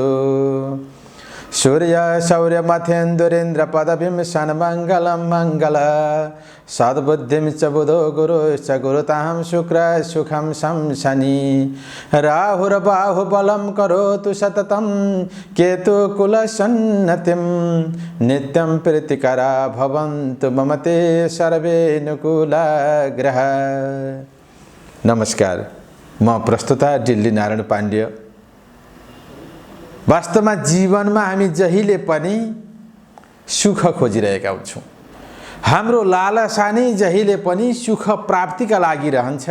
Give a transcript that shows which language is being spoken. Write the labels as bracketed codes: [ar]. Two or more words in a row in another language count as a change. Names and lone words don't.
[sa] सूर्य शौर्य मथेन्दुरेन्द्र पदवीं सन्मङ्गलं मंगल सद्बुद्धिं च बुधो गुरुश्च गुरुतां शुक्र सुखं शं शनि राहुर्बाहुबलं करोतु सततं केतु कुलसन्नतिं नित्यं प्रीतिकरा भवन्तु मम ते सर्वे अनुकूला ग्रह। [ne] नमस्कार, म प्रस्तुता डिल्ली नारायण पाण्ड्य। वास्तवमा जीवनमा हामी जहिले पनि सुख खोजिरहेका हुन्छौँ। हाम्रो लालसा नै जहिले पनि सुख प्राप्तिका लागि रहन्छ।